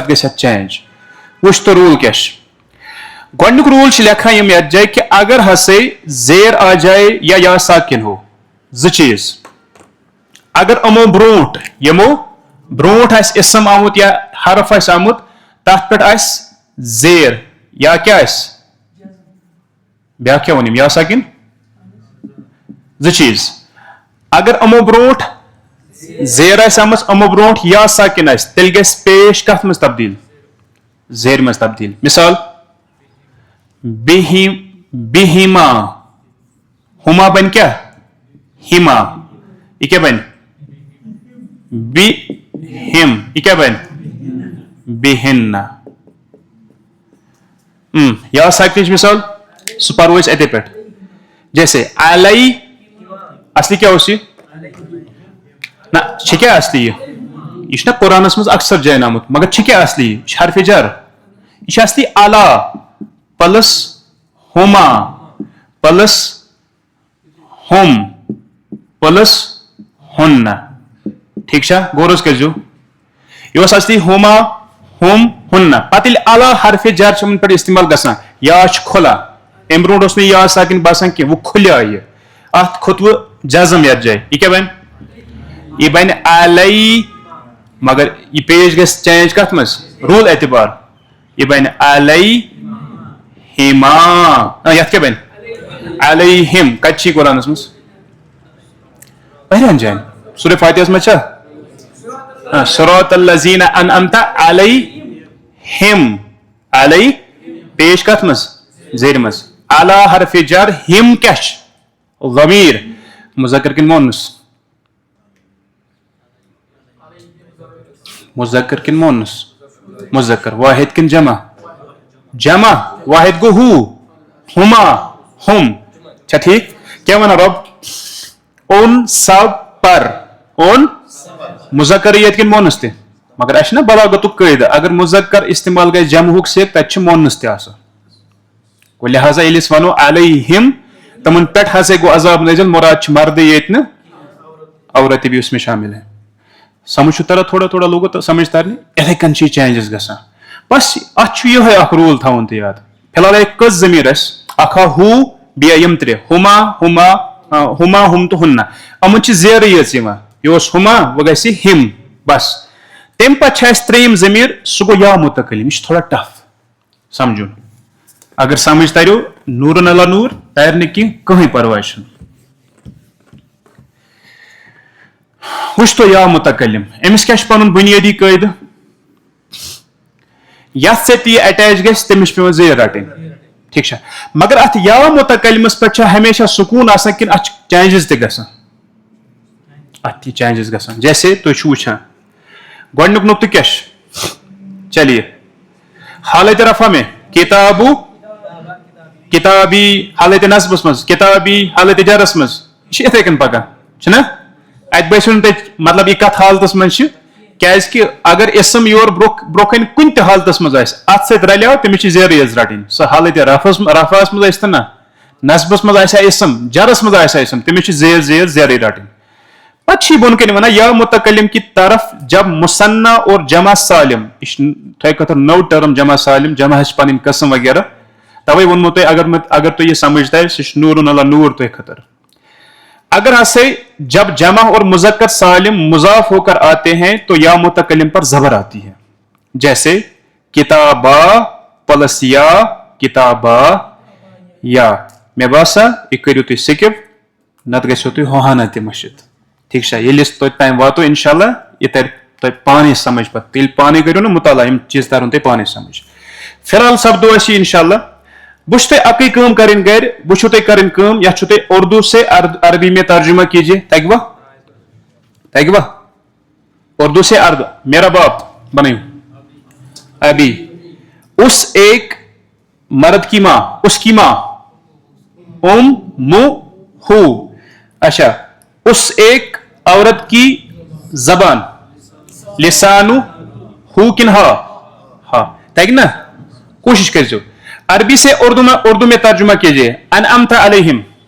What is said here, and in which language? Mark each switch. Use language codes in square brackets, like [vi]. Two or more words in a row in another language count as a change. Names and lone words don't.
[ks] گژھِ اتھ چینج وٕچھ تو روٗل کیٛاہ چھُ گۄڈنیُک روٗل چھِ لیکھان یِم یتھ جایہِ کہِ اگر ہسا [ur] زیر آ جائے یا ساکن ہو [ks] زٕ چیٖز اگر یِمو برونٛٹھ آسہِ اسم آمُت یا حرف آسہِ آمُت تتھ پٮ۪ٹھ آسہِ زیر یا کیٛاہ آسہِ بیاکھ کیٛاہ ووٚن أمۍ یا ساکن زٕ چیٖز اگر یِمو برونٛٹھ زیر آسہِ آمٕژ یِمو برونٛٹھ یا ساکن آسہِ تیٚلہِ گژھِ پیش کتھ منٛز تبدیل زیر منٛز تبدیل مثال بِہِما ہما بن کیا ہما یہ کیا بن بِہِم یہ کیا بن بِہِنہ یا ساکنٕچ مثال سُہ پرو أسۍ اتے پٮ۪ٹھ جیسے علی اصلی کیا اوس یہِ نہ چھِ کیا اصلی یہِ چھُ نا قرآنس منٛز اکثر جاین آمُت مگر چھِ کیا اصلی یہِ چھِ حرفِ جر یہِ چھِ اصلی علی پلس ہما پلس ہوم پلس ہُنہ ٹھیک چھا غور حظ کٔرزیٚو یہِ اوس اصلی ہما ہوم ہُنہ پتہٕ ییٚلہِ علا حرفِ جر چھِ یِمن پٮ۪ٹھ استعمال گژھان یا چھُ کھُلا امہِ برونٛٹھ اوس نہٕ یا ساکن باسان کینٛہہ وۄنۍ کھُلیو یہِ اتھ کھوٚت وۄنۍ جزم یتھ جایہِ یہِ کیٛاہ بنہِ یہِ بنہِ علی مگر یہِ پیش گژھِ چینج کتھ منٛز روٗل اعتبار یہِ بنہِ علی ہما یتھ کیٛاہ بنہِ علیہم کتہِ چھِ یہِ قرآنس منٛز واریاہن جاین سورہ فاتحس منٛز چھا صراط الذین انعمت علیہم علی پیش کتھ منٛز زیر منٛز علی حرفِ جر ہم کیٛاہ چھِ ضمیٖر مذکر کِنہٕ مونس مذکر کِنہٕ مونس مذکر واحد کِنہٕ جمع واحد گوٚو ہو ہما ہم چھا ٹھیک کیا ونان رب اون سب پر اون مذکر ییٚتہِ کِنہٕ مونس تہِ مگر اَسہِ چھُ نا بلاغتُک قٲیدٕ اگر مذکر استعمال گژھِ جمعُک سۭتۍ تتہِ چھُ مونس تہِ آسان گوٚو لہٰذا ییٚلہِ أسۍ ونو علیہم تمن پٮ۪ٹھ ہسا گوٚو عذاب نازل مراد چھُ مردٕے ییٚتہِ نہٕ عورت تہِ [ur] بھی اس میں شامل ہے [ks] سمجھ چھُ تران تھوڑا تھوڑا لوگو تو سمجھ ترنہِ یِتھے کٔنۍ چھِ یہِ چینجز گژھان بس اتھ چھُ یِہے اکھ روٗل تھاوُن تہِ یاد فی الحال کٔژ ضمیٖر اَسہِ اکھ آو ہو بیٚیہِ آیہِ یِم ترٛےٚ ہما ہُم تہٕ ہُنہ یِمن چھِ زیرٕے یٲژ یِوان یہِ اوس ہما وۄنۍ گژھِ ہم بس تمہِ پتہٕ چھِ اَسہِ ترٛیِم ضمیٖر سُہ گوٚو یا مُتکلِم یہِ چھُ تھوڑا ٹف سمجھُن اگر سمجھ ترو نورن اللہ نور تر نہٕ کینٛہہ کٕہٕنۍ پرواے چھُنہٕ وٕچھ تو یا مُتکلِم أمِس کیٛاہ چھُ پنُن بُنیٲدی قٲیدٕ یتھ سۭتۍ یہِ اٹیچ گژھِ تٔمِس چھِ پیوان زیر رٹٕنۍ ٹھیک چھا مگر اتھ یا متکلمس پٮ۪ٹھ چھا ہمیشہ سکوٗن آسان کِنہٕ اتھ چھِ چینجز تہِ گژھان اتھ تہِ چینجز گژھان جیسے تُہۍ چھِو وٕچھان گۄڈنیُک نقطہٕ کیاہ چھُ چلیے [ur] حالت رفع میں [ks] کتابو کتابی حالت نصبس منٛز کتابی حالت جرس منٛز یہِ چھِ یِتھٕے کٔنۍ پکان چھُنہ اتہِ باسیو نہٕ تۄہہِ مطلب یہِ کتھ حالتس منٛز چھِ کیازِ کہِ اگر اسم یور برونٛہہ کنہِ کُنہِ تہِ حالتس منٛز آسہِ اتھ سۭتۍ رلیو تٔمِس چھِ زیرٕے یٲژ رٹٕنۍ سۄ حالت رفعس منٛز ٲسۍ تن نہ نصبس منٛز آسیا اسم جرس منٛز آسیا اسم تٔمِس چھِ زیرٕے رٹٕنۍ پتہٕ چھِ یہِ بۄن کَنہِ وَنان [ur] یا متکلم کی طرف جب مثنى اور جمع سالم [ks] یہِ چھِ تۄہہِ خٲطرٕ نٔو ٹٔرٕم جمع سالم جمعس چھِ پنٕنۍ قٕسم وغیرہ توے ووٚنمو تۄہہِ اگر تۄہہِ یہِ سمجھ ترِ سُہ چھُ نوٗرن اللہ نوٗر تۄہہِ خٲطرٕ اگر ہسے [ur] جب جمع اور مذکر سالم مضاف ہو کر آتے ہیں تو یا متکلم پر زبر آتی ہے [ks] جیسے کتابا پلس یا کتابا یا مےٚ باسان یہِ کٔرِو تُہۍ سِکِپ نتہٕ گژھیو تُہۍ ہوہانہ تہِ مٔشِتھ ٹھیک چھا ییٚلہِ أسۍ توٚتہِ تام واتو انشاء اللہ یہِ ترِ تۄہہِ پانے سمجھ پتہٕ ییٚلہِ پانے کٔرِو نا مطالعہ یِم چیٖز ترن تۄہہِ پانے سمجھ فی الحال سپدو أسۍ یہِ انشاء اللہ بہٕ چھُ تۄہہِ اکٕے کٲم کرٕنۍ گرِ بہٕ چھُو تۄہہِ کرٕنۍ کٲم یتھ چھُو تۄہہِ [ur] اردو سے عربی میں ترجمہ کیجیے تگوا اردو سے میرا باپ بنائیو ابھی اس ایک مرد کی ماں اس کی ماں ہو اچھا اس ایک عورت کی زبان لسانو ہو کن ہا تگ نا کوشش کرجو عربی سے اردو میں ترجمہ کیجیے [ar] انعمت علیہم